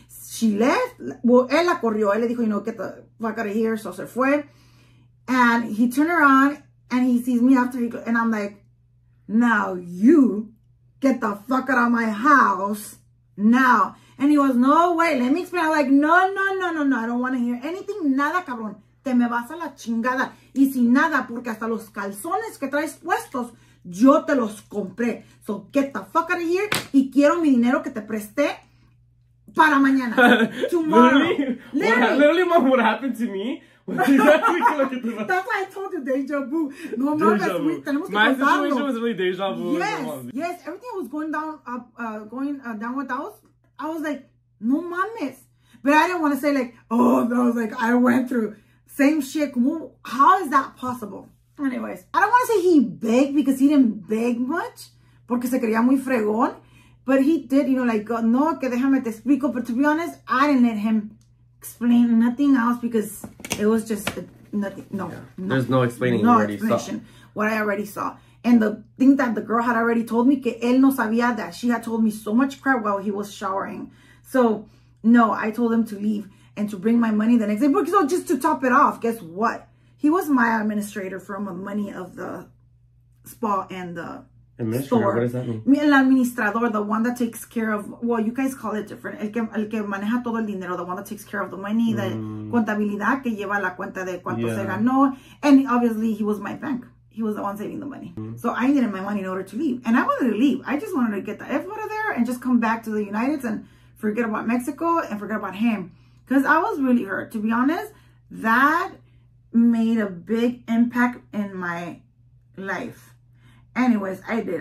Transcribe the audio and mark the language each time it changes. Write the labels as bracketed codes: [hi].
[en] She left. Well, [es] él la corrió. Él le dijo, [en] you know, get the fuck out of here. So [es] se fue. [en] And he turned around, and he sees me after and I'm like, now you get the fuck out of my house now. And he goes, no, wait, let me explain. I'm like, no. I don't want to hear anything. [es] Nada, cabrón. Te me vas a la chingada. Y sin nada, porque hasta los calzones que traes puestos, yo te los compré. [en] So get the fuck out of here. [es] Y quiero mi dinero que te presté para mañana. [en] Tomorrow. Literally, Mom, what happened to me? That's why I told you deja vu. [es] No mames, tenemos que [en] My [es] contarlo. [en] situation was really deja vu. Yes, everything was going down, down with us. I was like, [es] no mames. [en] But I didn't want to say like, oh, that was like, I went through same shit. How is that possible? Anyways, I don't want to say he begged because he didn't beg much. [es] Porque se creía muy fregón. [en] But he did, you know, like, [es] no, que déjame te explico. [en] But to be honest, I didn't let him explain nothing else because it was just nothing. No. There's no explaining. No explanation. What I already saw. And the thing that the girl had already told me, [es] que él no sabía [en] that she had told me so much crap while he was showering. So, no, I told him to leave and to bring my money the next day. Because so just to top it off, guess what? He was my administrator from the money of the spa and the store. What does that mean? [es] El administrador, [en] the one that takes care of, well, you guys call it different. [es] El que maneja todo el dinero, [en] the one that takes care of the money, the [es] contabilidad que lleva la cuenta de cuánto se ganó. [en] And obviously, he was my bank. He was the one saving the money. So I needed my money in order to leave. And I wanted to leave. I just wanted to get the F out of there and just come back to the United and forget about Mexico and forget about him. Because I was really hurt. To be honest, that made a big impact in my life. Anyways, I did.